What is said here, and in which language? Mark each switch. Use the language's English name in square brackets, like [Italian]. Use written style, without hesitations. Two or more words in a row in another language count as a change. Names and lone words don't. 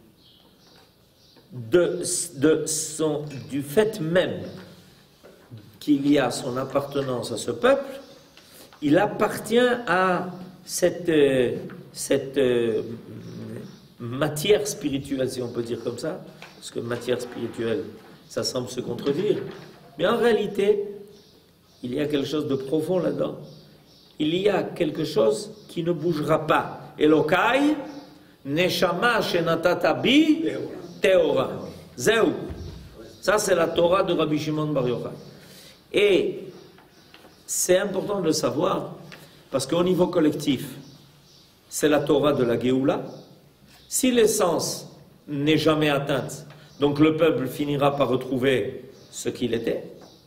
[French] Du fait même qu'il y a son appartenance à ce peuple, il appartient à cette matière spirituelle, si on peut dire comme ça, parce que matière spirituelle, ça semble se contredire, mais en réalité, il y a quelque chose de profond là-dedans. Il y a quelque chose qui ne bougera pas. [Hebrew] אלוקי נשמה שנתת בי טהורה. Zeu. [French] Ça, c'est la Torah de Rabbi Shimon Bar Yochai. Et c'est important de le savoir, parce qu'au niveau collectif, c'est la Torah de la Géoula. Si l'essence n'est jamais atteinte, donc le peuple finira par retrouver ce qu'il était.